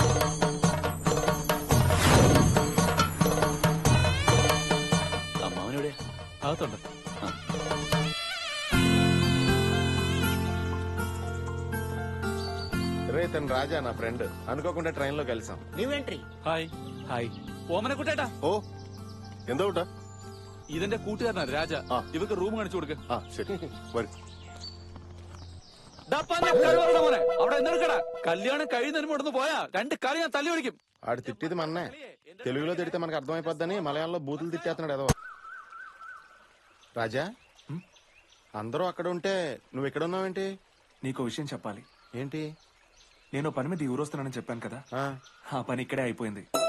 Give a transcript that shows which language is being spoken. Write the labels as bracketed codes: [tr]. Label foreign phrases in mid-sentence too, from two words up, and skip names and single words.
[te] మామనుడే అవుతుండ. రే తను రాజా, నా ఫ్రెండ్. అనుకోకుండా ట్రైన్ లో కలిసాం. [en] new entry. [ml] ഹായ് ഹായ് ഓമനെ കുട്ടേട്ടാ. ഓ എന്താ കൂട്ടാ? ഇതെന്റെ കൂട്ടുകാരനാ രാജ. ഇവർക്ക് റൂം കാണിച്ചു കൊടുക്ക. ശരി വരും. മോനെ അവിടെ എന്തെടുക്കടാ? കല്യാണം കഴിയുന്നതിന് മുടന്ന് പോയാ 2 കാലം ഞാൻ തല്ലി വിളിക്കും. [te] ఆడు తిట్టిది మన్నే. తెలుగులో తిడితే మనకు అర్థమైపోద్దని మలయాళంలో బూతులు తిట్టేస్తున్నాడు ఏదో. రాజా, అందరూ అక్కడ ఉంటే నువ్వు ఇక్కడ ఉన్నావేంటి? నీకో విషయం చెప్పాలి. ఏంటి? నేను పని మీద ఈ ఊరొస్తున్నానని చెప్పాను కదా, ఆ పని ఇక్కడే అయిపోయింది.